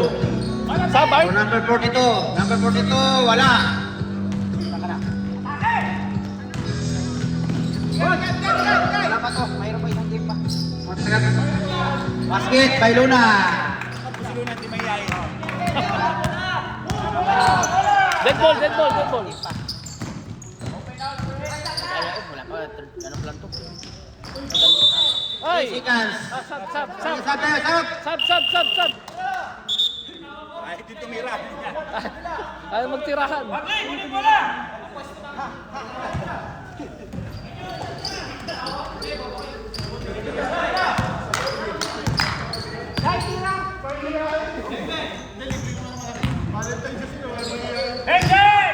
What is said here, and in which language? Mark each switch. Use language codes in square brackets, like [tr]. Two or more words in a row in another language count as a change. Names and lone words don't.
[tl] Sabar. O number 42. Number 42, wala. Wala pa to. Mayroon pa isang game pa. [en] Basket by Luna. Dead ball, dead ball, dead ball. [tl] Wala pa. Ano pa lang to? Ay. [en] 3 seconds. [tl] Sab, sab, sab. Sab tayo, sab. Sab, sab, sab, sab. Ayaw magtirahan. Bagay, kunin mo na! Engage!